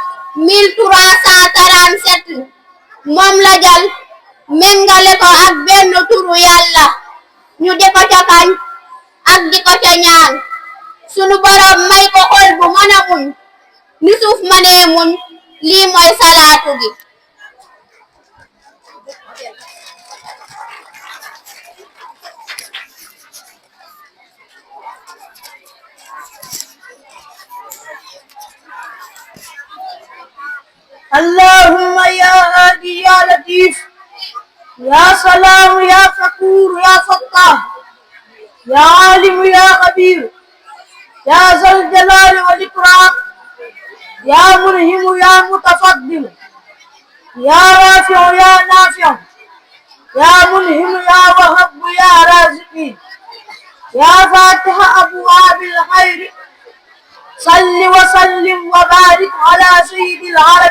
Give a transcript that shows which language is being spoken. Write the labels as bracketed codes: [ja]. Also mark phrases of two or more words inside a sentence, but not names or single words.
[wo] 1337 moom la jël méngale ko ak benn turu yàlla ñu di ko ca kañ ak di ko ca ñaan sunu boroom may ko xol bu mën a muñ ni suuf mënee muñ lii mooy salaatu gi. [ar] اللهم يا هادي يا لطيف يا سلام يا غفور يا فتاح يا عليم يا خبير يا ذا الجلال والإكرام يا منهم يا متفضل يا رافع يا نافع يا منهم يا وهب يا رازق يا فاتح أبواب الخير صل وسلم وبارك على سيد العرب